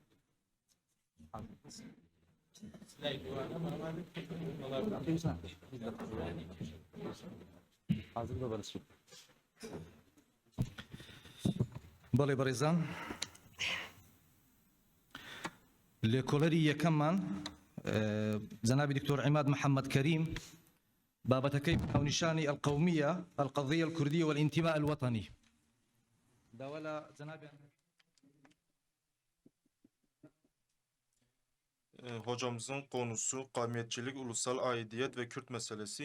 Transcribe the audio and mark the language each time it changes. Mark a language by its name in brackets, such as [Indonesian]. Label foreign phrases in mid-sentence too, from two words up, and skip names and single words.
[Central Kurdish] بەڵێ بەڕێزان، لە کۆلەری یەکەممان جەنابی دکتۆر عیماد محەممەد کەریم بابەتەکەی ناونیشانی [Arabic] القومیە القضیە الكوردیە والانتماء الوطني [Central Kurdish] داوەلا جەنابیان. [Turkish] Hocamızın konusu kavmiyetçilik, ulusal aidiyet ve Kürt meselesi.